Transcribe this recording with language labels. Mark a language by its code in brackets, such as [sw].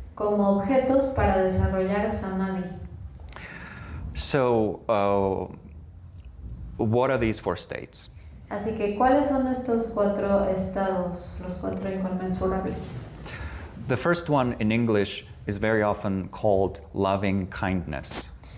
[es] como objetos para desarrollar samadhi. [en] So, what are these four states? [es] Así que, ¿cuáles son estos 4 estados, los 4 inconmensurables? [en] The first one in English is very often called loving kindness.